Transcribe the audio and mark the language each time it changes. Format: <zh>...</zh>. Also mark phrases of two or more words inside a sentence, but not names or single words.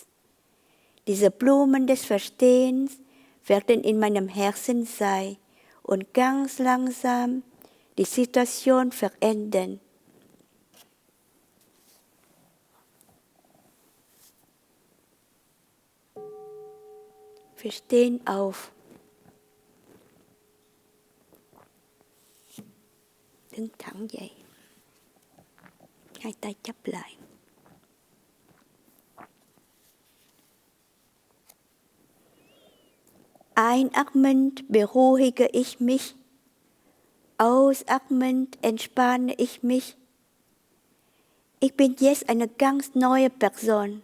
<de>Diese Blumen des Verstehens werden in meinem Herzen sein und ganz langsam die Situation verändern. Wir stehen auf.</de> <vi>Đứng thẳng dậy. Hai tay chắp lại.</vi> <de>Einatmend beruhige ich mich. Ausatmend entspanne ich mich. Ich bin jetzt eine ganz neue Person.</de>